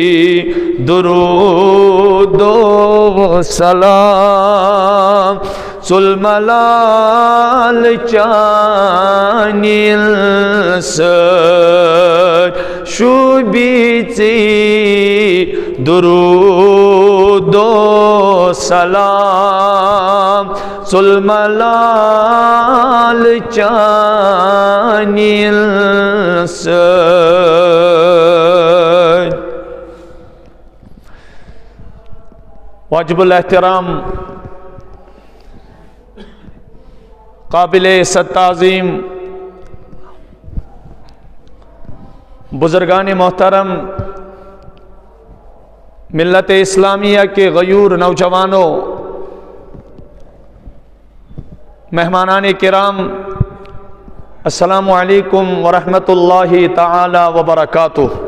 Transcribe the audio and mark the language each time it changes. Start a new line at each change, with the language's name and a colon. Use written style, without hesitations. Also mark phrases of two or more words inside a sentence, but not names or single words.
Kashmiri: درود و سلام ژوٚل ملال چانیل سۭتۍ شوٗبیٖژے درود و سلام ژوٚل ملال چانیل سۭتۍ
Urdu: واجب الاحترام قابل تعظیم بزرگان محترم ملت اسلامیہ کے غیور نوجوانوں، مہمانان کرام،
Arabic: السلام علیکم ورحمۃ اللہ تعالی وبرکاتہ۔